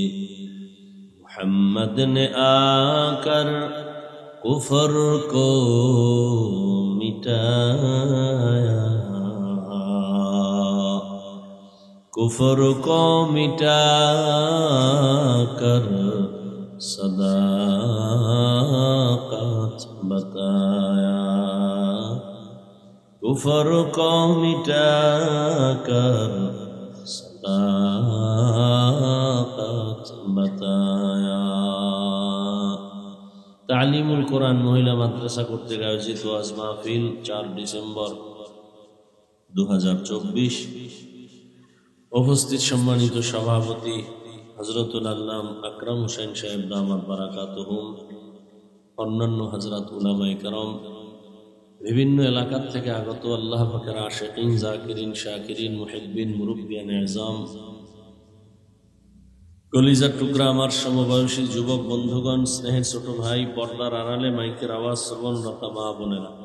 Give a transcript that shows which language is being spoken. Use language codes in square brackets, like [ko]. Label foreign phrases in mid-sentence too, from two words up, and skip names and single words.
[ur] محمد نے آ کر کفر کو مٹایا، کفر کو مٹا کر صداقت بتایا، کفر کو مٹا کر صداقت بتایا. [bn] তালিমুল কোরআন মহিলা মাদ্রাসা কর্তৃক আয়োজিত ওয়াজ মাহফিল 4 ডিসেম্বর 2024। উপস্থিত সম্মানিত সভাপতি হযরতুল আল্লাম আকরাম হোসেন সাহেব [ar] دامت بركاتهم, [bn] অন্যান্য হযরত উলামায়ে কেরাম, বিভিন্ন এলাকা থেকে আগত আল্লাহ পাকের আশিকিন, জাকিরিন, শাকিরিন, মুহিব্বিন, মুরব্বিয়ান ইজাম, কলিজার টুকরা আমার সমবয়সী যুবক বন্ধুগণ, স্নেহের ছোট ভাই, পর্দার আড়ালে মাইকের আওয়াজ শ্রবণরতা মা বোনেরা,